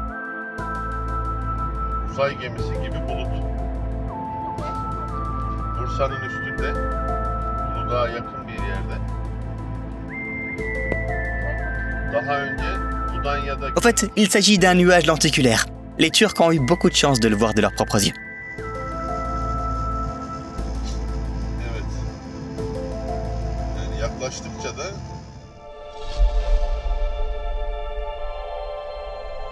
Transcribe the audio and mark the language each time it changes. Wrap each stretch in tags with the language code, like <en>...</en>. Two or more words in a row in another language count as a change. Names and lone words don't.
<tr>Uzay gemisi gibi bulut. Bursa'nın üstünde, Uludağ'a yakın bir yerde. Daha önce Mudanya'daki...</tr> <fr>En fait, il s'agit d'un nuage lenticulaire. Les Turcs ont eu beaucoup de chance de le voir de leurs propres yeux.</fr> <tr>Evet. Yani yaklaştıkça da</tr>